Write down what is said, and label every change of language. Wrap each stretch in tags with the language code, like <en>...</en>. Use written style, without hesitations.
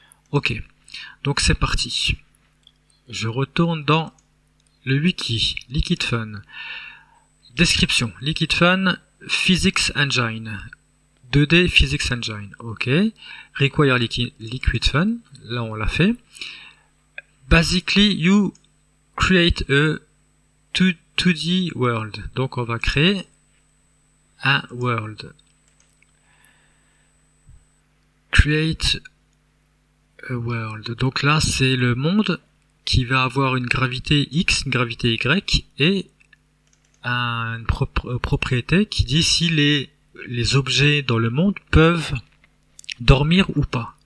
<fr>Ok, donc c'est parti. Je retourne dans le wiki, Liquid Fun. Description, Liquid Fun, Physics Engine. 2D Physics Engine, ok. Require Liquid Fun, là on l'a fait.</fr> <en>Basically, you create a 2D world.</en> <fr>Donc on va créer un world.</fr> <en>Create a world.</en> <fr>Donc là c'est le monde qui va avoir une gravité X, une gravité Y et une propriété qui dit si les objets dans le monde peuvent dormir ou pas.</fr>